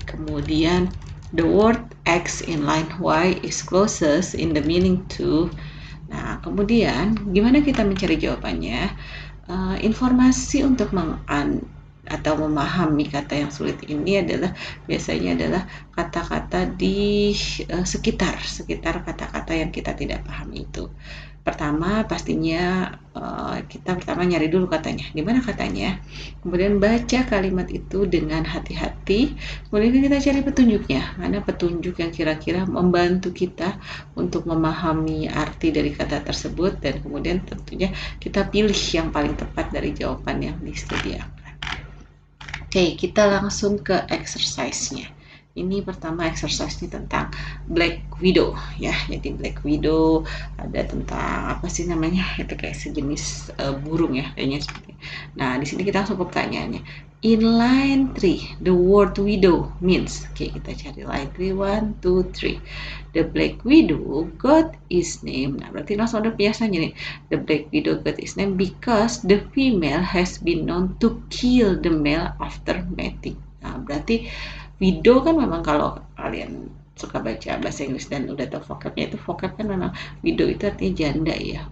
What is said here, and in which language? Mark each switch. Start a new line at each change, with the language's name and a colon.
Indonesian: Kemudian
English: the word X in line Y is closest in the meaning to.
Indonesian: Nah, kemudian gimana kita mencari jawabannya? Informasi untuk atau memahami kata yang sulit ini adalah biasanya adalah kata-kata di sekitar kata-kata yang kita tidak pahami itu. Pertama pastinya kita pertama nyari dulu katanya, di mana katanya, kemudian baca kalimat itu dengan hati-hati, kemudian kita cari petunjuknya, mana petunjuk yang kira-kira membantu kita untuk memahami arti dari kata tersebut, dan kemudian tentunya kita pilih yang paling tepat dari jawaban yang disediakan. Oke, kita langsung ke exercise-nya. Ini pertama exercise-nya tentang Black Widow ya. Jadi Black Widow ada tentang apa sih namanya? Itu kayak sejenis burung ya kayaknya seperti. Nah, di sini kita langsung ke pertanyaannya.
English: In line 3, the word widow means.
Indonesian: Oke, kita cari line 3, 1, 2, 3.
English: The Black Widow got its name.
Indonesian: Nah, berarti langsung ada biasanya nih.
English: The Black Widow got its name because the female has been known to kill the male after mating.
Indonesian: Nah, berarti widow kan memang kalau kalian suka baca bahasa Inggris dan udah tahu vocabnya, itu vocab kan memang widow itu artinya janda ya.